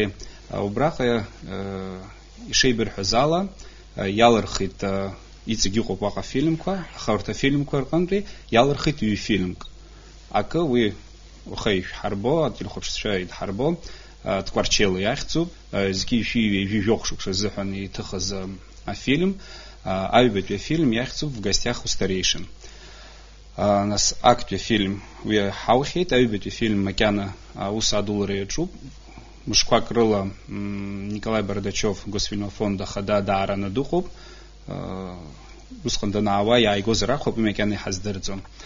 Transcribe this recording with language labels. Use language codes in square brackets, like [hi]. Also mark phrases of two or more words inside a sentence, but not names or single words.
[ab] Убраҟа ишеибырҳәаз ала иалырхит иҵегь иҟоуп уаҟа афильмқәа, аха урҭ афильмқәа рҟынтәи иалырхит ҩ-фильмк. Акы уи уаха ишәҳарбо, ателехәаԥшцәа идҳарбо, Тҟәарчели иахьӡуп, зқьи ижәижәохә шықәса азыҳәан иҭыхыз афильм, аҩбатәи афильм иахьӡуп В гостях у старейшин. Нас актәи афильм уи ҳаухьеит, аҩбатәи афильм макьана аус адулра иаҿуп. Мышқәак рыла Николай Бардачев Госфильмофонд ахада даараны дыҟоуп. Усҟан данаауа иааигозар акәхап, макьана иҳаздырӡом.